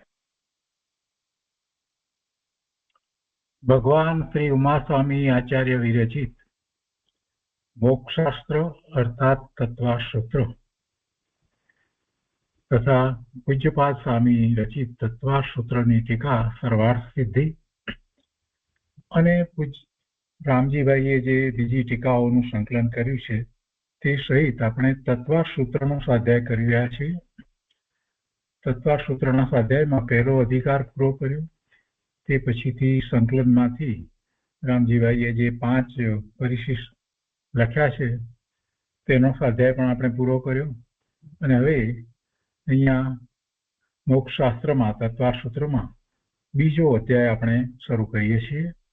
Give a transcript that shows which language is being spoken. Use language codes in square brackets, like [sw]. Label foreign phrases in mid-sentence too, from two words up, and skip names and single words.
[gu] ભગવાન શ્રી ઉમાસ્વામી આચાર્ય વિરચિત મોક્ષશાસ્ત્ર અર્થાત તત્વાસૂત્ર તથા પૂજ્યપાદ સ્વામી રચિત તત્વાસૂત્રની ટીકા સર્વાર્થ સિદ્ધિ અને રામજીભાઈએ જે બીજી ટીકાઓનું સંકલન કર્યું છે તે સહિત આપણે તત્વાસૂત્રનો સ્વાધ્યાય કરી રહ્યા છીએ. તત્વાસૂત્રના સ્વાધ્યાયમાં પહેલો અધિકાર પૂરો કર્યો, તે પછીથી સંકલનમાંથી રામજીભાઈએ જે 5 પરિશિષ્ટ લખ્યા છે તેનો સ્વાધ્યાય પણ આપણે પૂરો કર્યો અને હવે અહીંયા મોક્ષશાસ્ત્રમાં તત્વાસૂત્રમાં બીજો અધ્યાય આપણે શરૂ કરીએ છીએ.